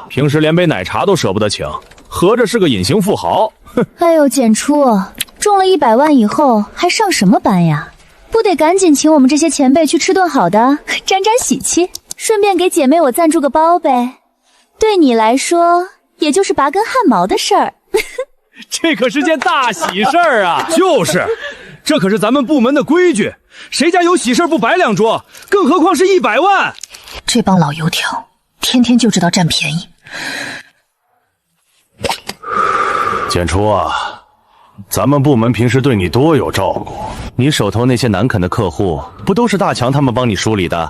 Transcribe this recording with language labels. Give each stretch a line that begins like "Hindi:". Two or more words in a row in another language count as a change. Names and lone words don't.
Chinese: 平時連杯奶茶都捨不得請，合着是個隱形富豪。哼！哎呦，簡初，中了100萬以後還上什麼班呀？不得趕緊請我們這些前輩去吃頓好的，沾沾喜氣，順便給姐妹我贊助個包唄。對你來說，也就是拔根汗毛的事兒。這可是件大喜事兒啊！就是，这可是咱們部門的規矩，誰家有喜事不擺兩桌，更何況是100萬。這幫老油條，天天就知道占便宜。简初啊，咱們部門平時對你多有照顧，你手頭那些難啃的客戶，不都是大強他們幫你梳理的？